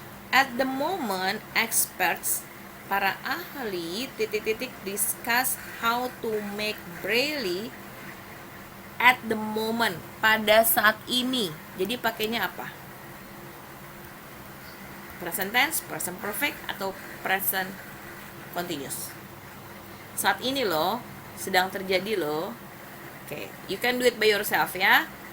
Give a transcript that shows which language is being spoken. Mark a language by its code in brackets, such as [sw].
[en] At the moment, experts, [id] para ahli titik-titik [en] discuss how to make Braille at the moment, [id] pada saat ini. Jadi pakainya apa? Present tense, present perfect, atau present continuous. Saat ini loh, sedang terjadi loh. [en] Oke, you can do it by yourself ya.